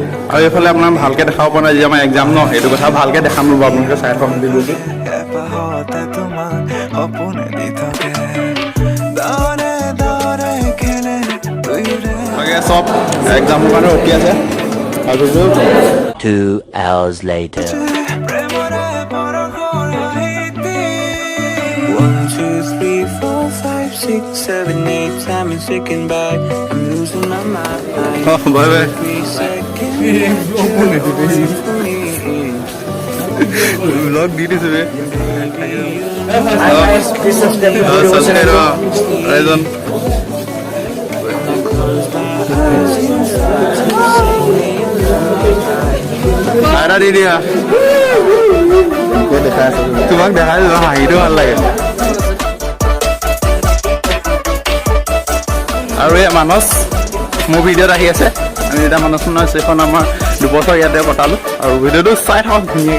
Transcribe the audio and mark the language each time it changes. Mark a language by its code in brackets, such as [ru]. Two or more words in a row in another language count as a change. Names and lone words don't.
[as] আৰু এইফালে আপোনাৰ ভালকৈ দেখাব পৰা নাই, যি আমাৰ এক্সাম ন, সেইটো কথা ভালকৈ দেখাম ৰ'ব, আপোনালোকে চাই থাকক ভিডিঅ'টো। চব এক্সামৰ কাৰণে ৰখি আছে। [en] 2 hours later. 1, 2, 3, 4, 5, 6, 7, 8. Time is ticking by. I'm losing my mind. Bye bye. 3 seconds. Vlog di disu be. Ada di dia. [as] তোমাক দেখাই হাঁহিটো ভাল লাগে। আৰু এই মানস মোৰ ভিডিঅ'ত আহি আছে। আমি এতিয়া মানস এইখন আমাৰ 2 বছৰ ইয়াতে কটালোঁ, আৰু ভিডিঅ'টো চাই থাকক ধুনীয়াকৈ।